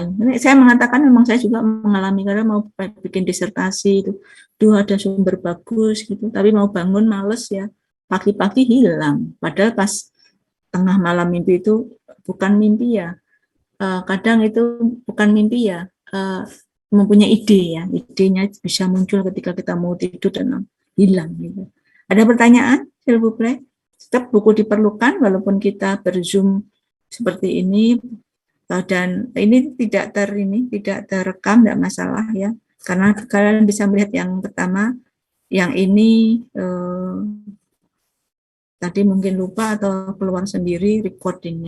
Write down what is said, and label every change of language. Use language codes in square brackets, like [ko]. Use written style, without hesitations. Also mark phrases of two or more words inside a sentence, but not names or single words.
[id] Ini saya mengatakan memang saya juga mengalami, karena mau bikin disertasi itu, ada sumber bagus gitu, tapi mau bangun males ya, pagi-pagi hilang, padahal pas tengah malam mimpi itu bukan mimpi ya, kadang itu bukan mimpi ya, mempunyai ide ya, idenya bisa muncul ketika kita mau tidur dan hilang gitu. Ada pertanyaan? [fr] S'il vous plaît? [id] Tetap buku diperlukan walaupun kita berzoom seperti ini, dan ini tidak terekam, tidak masalah ya, karena kalian bisa melihat yang pertama, yang ini tadi mungkin lupa atau keluar sendiri recordingnya.